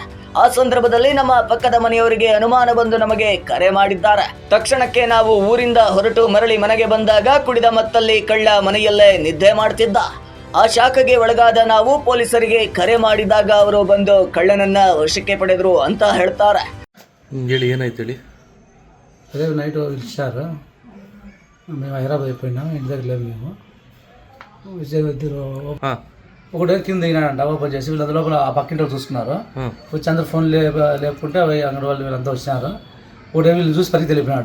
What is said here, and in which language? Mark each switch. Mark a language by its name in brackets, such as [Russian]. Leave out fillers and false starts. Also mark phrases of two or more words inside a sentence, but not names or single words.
[Kannada] ಆ ಸಂದರ್ಭದಲ್ಲಿ ನಮ್ಮ ಪಕ್ಕದ ಮನೆಯವರಿಗೆ ಅನುಮಾನ ಬಂದು ನಮಗೆ ಕರೆ ಮಾಡಿದ್ದಾರೆ. ತಕ್ಷಣಕ್ಕೆ ನಾವು ಊರಿಂದ ಹೊರಟು ಮರಳಿ ಮನೆಗೆ ಬಂದಾಗ ಕುಡಿದ ಮತ್ತಲ್ಲಿ ಕಳ್ಳ ಮನೆಯಲ್ಲೇ ನಿದ್ದೆ ಮಾಡ್ತಿದ್ದ. ಆ ಶಾಖಗೆ ಒಳಗಾದ ನಾವು ಪೊಲೀಸರಿಗೆ ಕರೆ ಮಾಡಿದಾಗ ಅವರು ಬಂದು ಕಳ್ಳನನ್ನ ವಶಕ್ಕೆ ಪಡೆದ್ರು ಅಂತ ಹೇಳ್ತಾರೆ. ಹೇಳಿ, ಏನಾಯ್ತು ಹೇಳಿ. [Telugu] అదే నైట్ పిలిచారు. మేము హైదరాబాద్ అయిపోయినాము. ఇంటి దగ్గర లేము మేము. ఇద్దరు ఒకటే కింద దిగినాడంట. ఓపెన్ చేసి వీళ్ళంత లోపల ఆ పక్కింటి చూసుకున్నారు. వచ్చి అందరు ఫోన్ లేపుకుంటే అంగడి వాళ్ళు వీళ్ళంతా వచ్చినారు. ఒకటే వీళ్ళు చూసి పరిగెత్తి వెళ్ళిపోయినాడు.